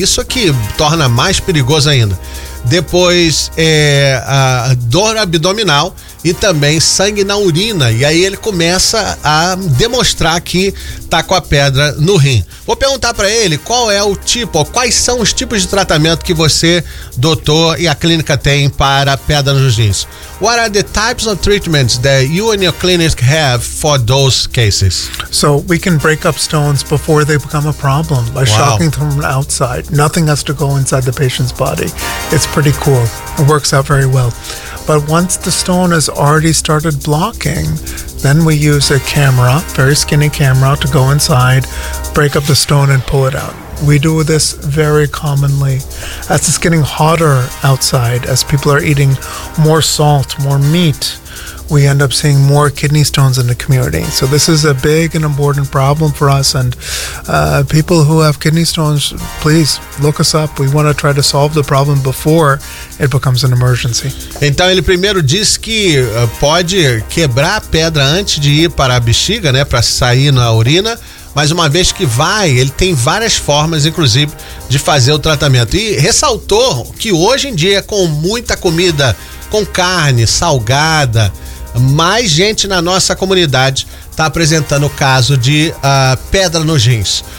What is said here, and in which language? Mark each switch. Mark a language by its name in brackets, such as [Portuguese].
[Portuguese] Isso que torna mais perigoso ainda. Depois, dor abdominal e também sangue na urina. E aí ele começa a demonstrar que tá com a pedra no rim. Vou perguntar para ele qual é o tipo, quais são os tipos de tratamento que você, doutor, e a clínica tem para pedra nos rins. [English] What are the types of treatments that you and your clinic have for those cases? So we can break up stones before they become a problem by shocking them from outside. Nothing has to go inside the patient's body. It's pretty cool. It works out very well. But once the stone has already started blocking, then we use a camera, very skinny camera, to go inside, break up the stone and pull it out. We do this very commonly. As it's getting hotter outside, as people are eating more salt, more meat, we end up seeing more kidney stones in the community. So this is a big and important problem for us. And people who have kidney stones, please look us up. We want to try to solve the problem before it becomes an emergency. [Portuguese] Então ele primeiro diz que pode quebrar a pedra antes de ir para a bexiga, né, para sair na urina. Mas uma vez que vai, ele tem várias formas, inclusive, de fazer o tratamento. E ressaltou que hoje em dia, com muita comida, com carne salgada, mais gente na nossa comunidade está apresentando o caso de pedra nos rins.